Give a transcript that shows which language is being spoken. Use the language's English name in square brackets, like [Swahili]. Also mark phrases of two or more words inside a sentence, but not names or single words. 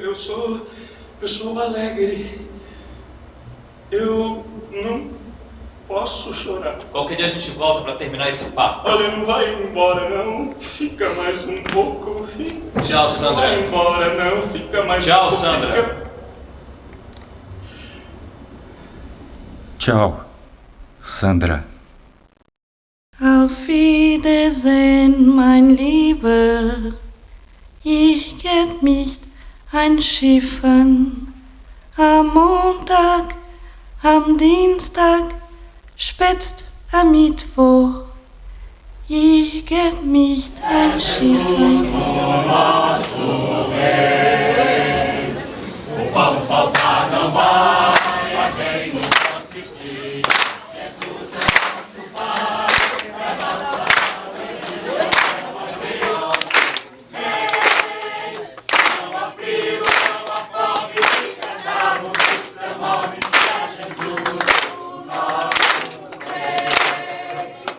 [Portuguese] Eu sou alegre. Eu não posso chorar. Qualquer dia a gente volta pra terminar esse papo. Olha, não vai embora não. Fica mais um pouco, filho. Tchau, Sandra. Não vai embora não, fica mais Tchau, um pouco. Sandra. Tchau, Sandra. [German] Auf Wiedersehen, mein Lieber. Ich get mich einschiffen. Am Montag, am Dienstag, spätestens am Mittwoch. Ich get mich einschiffen. [Portuguese] O pão faltar não vai, mas vem nos assistir. Jesus é nosso Pai, é nossa alegria. Não há frio, não há fome, cantamos o seu nome, é Jesus, o nosso Rei.